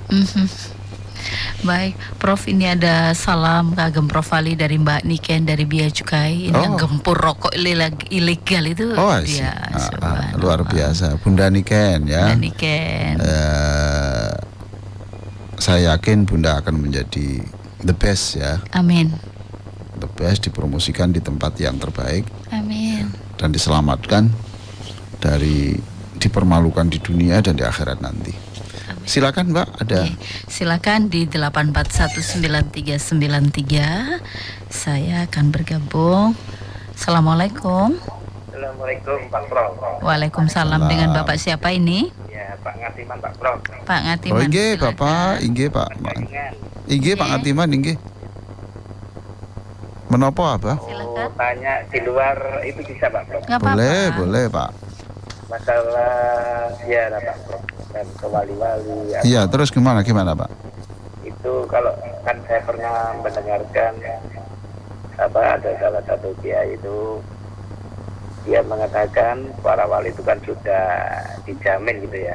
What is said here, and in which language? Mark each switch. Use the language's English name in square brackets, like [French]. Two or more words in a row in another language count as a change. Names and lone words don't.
[Indonesian] Baik, Prof, ini ada salam kagem Prof Ali dari Mbak Niken dari Bea Cukai. Ini yang gempur rokok ilegal itu. Luar biasa, Bunda Niken ya. Bunda Niken. Saya yakin Bunda akan menjadi [English] the best [Indonesian] ya. Amin. [English] The best, [Indonesian] dipromosikan di tempat yang terbaik. Amin. Dan diselamatkan dari dipermalukan di dunia dan di akhirat nanti. Amin. Silakan Mbak, ada. Silakan di 8419393. Saya akan bergabung. Assalamualaikum. Assalamualaikum Pak Prof. Waalaikumsalam. Dengan Bapak siapa ini? Ya, Pak Ngatiman Pak Prof. Pak Ngatiman. Oh, inggih Bapak, inggih Pak. Inggih Pak Ngatiman, inggih. Menapa apa? Silakan. Tanya di luar itu bisa Pak Prof. Boleh Pak. Masalah ziarah Pak Prof dan ke wali-wali. Iya, terus gimana Pak? Itu kalau kan saya pernah mendengarkan ada salah satu kiai itu dia mengatakan para wali itu kan sudah dijamin gitu ya.